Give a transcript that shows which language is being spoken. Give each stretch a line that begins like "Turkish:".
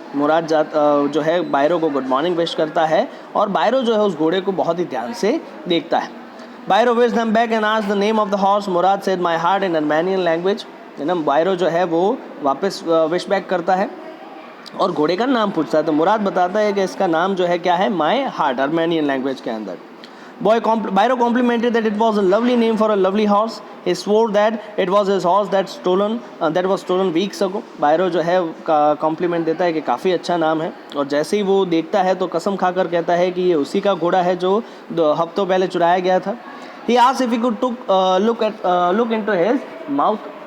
Hindi: मुराद जो है बायरो को गुड मॉर्निंग विश करता है और बायरो जो है उस घोड़े को बहुत ही ध्यान से देखता है।
English: Byron wish them back and asked the name of the horse. Murad said my heart in Armenian language.
Hindi: बायरो जो है वो वापस विश बैक करता है और घोड़े का नाम पूछता है, तो मुराद बताता है कि इसका नाम जो है क्या है, माय हार्ट, अर्मेनियन लैंग्वेज के अंदर।
English: Bairo complimented that it was a lovely name for a lovely horse। He swore that it was his horse that was stolen weeks ago।
Hindi: बायरो जो है कॉम्प्लीमेंट देता है कि काफ़ी अच्छा नाम है, और जैसे ही वो देखता है तो कसम खाकर कहता है कि ये उसी का घोड़ा है जो 2 हफ्तों पहले चुराया गया था।
English: He asked if he could look into his mouth।